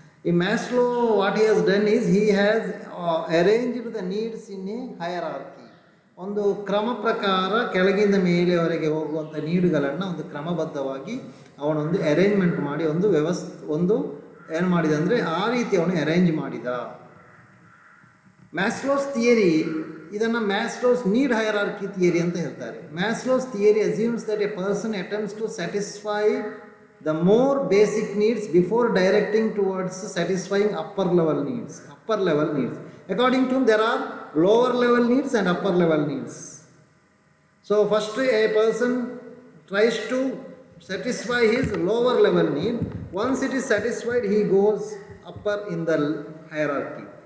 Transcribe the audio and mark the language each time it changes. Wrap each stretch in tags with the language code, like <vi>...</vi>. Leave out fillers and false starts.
<en>In Maslow, what he has done is he has arranged the needs in a hierarchy.</en> <kn>ಒಂದು ಕ್ರಮ ಪ್ರಕಾರ ಕೆಳಗಿಂದ ಮೇಲೆವರೆಗೆ ಹೋಗುವಂಥ ನೀಡುಗಳನ್ನು ಒಂದು ಕ್ರಮಬದ್ಧವಾಗಿ ಅವನೊಂದು ಅರೇಂಜ್ಮೆಂಟ್ ಮಾಡಿ ಒಂದು ಏನು ಮಾಡಿದ ಅಂದರೆ ಆ ರೀತಿ ಅವನು ಅರೇಂಜ್ ಮಾಡಿದ. ಮ್ಯಾಸ್ಲೋಸ್ ಥಿಯರಿ ಇದನ್ನು ಮ್ಯಾಸ್ಲೋಸ್ ನೀಡ್ ಹೈರಾರ್ಕಿ ಥಿಯರಿ ಅಂತ ಹೇಳ್ತಾರೆ.</kn> <en>Maslow's theory assumes that a person attempts to satisfy the more basic needs before directing towards satisfying upper level needs. According to him, there are lower level needs and upper level needs. So first a person tries to satisfy his lower level need. Once it is satisfied, he goes upper in the hierarchy.</en>